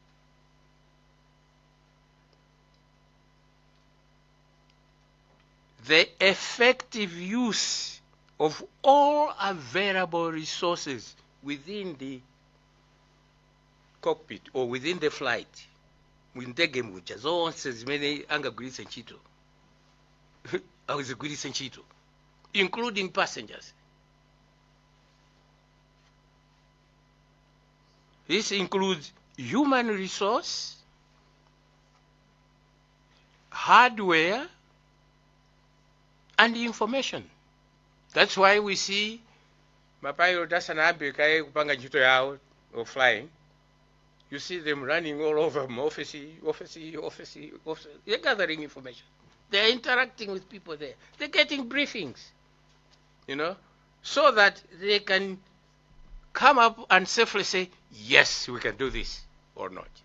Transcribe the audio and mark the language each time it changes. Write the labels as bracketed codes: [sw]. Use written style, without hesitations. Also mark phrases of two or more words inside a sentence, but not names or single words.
[en] The effective use of all available resources within the cockpit or within the flight. [ny] Windege mucha zonse zimene angagwiritse ntchito awuzigwiritse ntchito, [en] including passengers. This includes human resource, hardware, and information. That's why we see [ny] mapilot asanayambe kaye kupanga ntchito yawo [en] of flying. You see them running all over office. They're gathering information. They're interacting with people there. They're getting briefings, you know, so that they can come up and safely say, yes, we can do this or not.